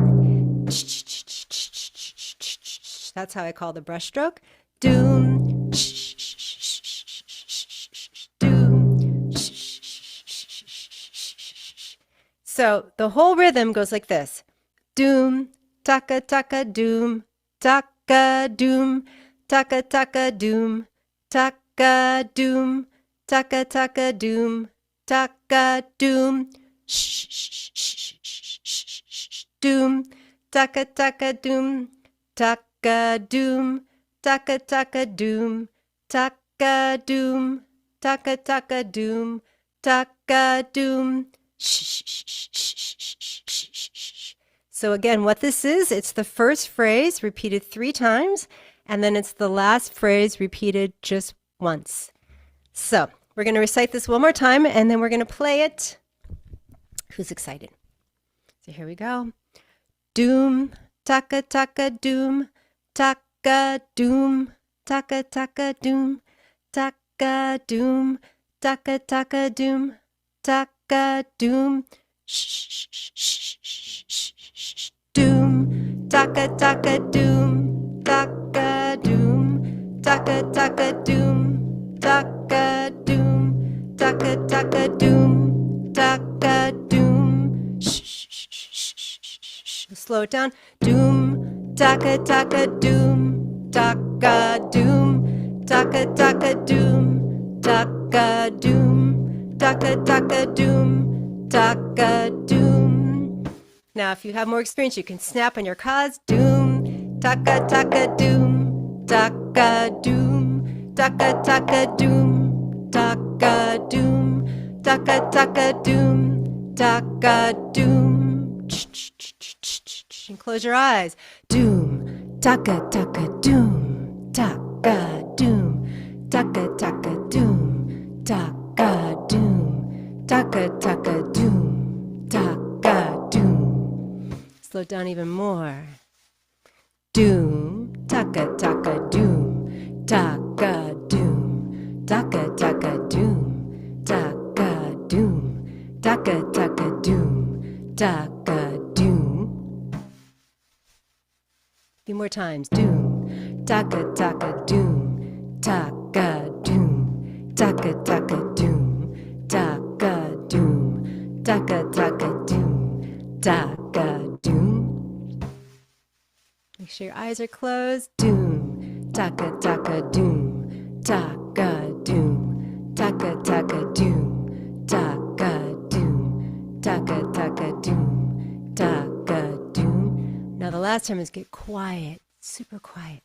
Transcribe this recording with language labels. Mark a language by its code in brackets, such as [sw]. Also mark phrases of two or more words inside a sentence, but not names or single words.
[en] That's how I call the brush stroke. Doom, doom. So the whole rhythm goes like this. Doom, taka taka doom, taka doom, taka taka doom, taka doom, taka taka doom, taka doom, doom. Taka taka doom, taka doom, taka taka doom, taka doom, taka taka doom, taka doom. So again, what this is, it's the first phrase repeated 3 times, and then it's the last phrase repeated just once. So we're going to recite this one more time, and then we're going to play it. Who's excited? So here we go. Doom, taka taka doom, taka doom, taka taka doom, taka doom, taka taka doom, taka doom, doom, taka taka doom, taka doom, taka taka doom, taka doom, taka taka doom, taka doom. Slow it down. Doom, taka taka doom, taka doom, taka taka doom, taka doom, taka taka doom, taka doom. Now, if you have more experience, you can snap on your cards. Doom, taka taka doom, taka doom, taka taka doom, taka doom, taka taka doom, taka doom. And close your eyes. Doom, taka taka doom, taka doom, taka taka doom, taka doom, taka taka doom, taka doom. Slow down even more. Doom, taka taka doom, taka doom, taka taka doom, taka doom, taka taka doom, taka doom. A few more times. Doom, taka taka doom, taka doom, taka taka doom, taka doom, taka taka doom, taka doom. Make sure your eyes are closed. Doom, taka taka doom, taka doom, taka taka doom, taka doom, taka taka doom, taka doom. Now the last time is get quiet, super quiet.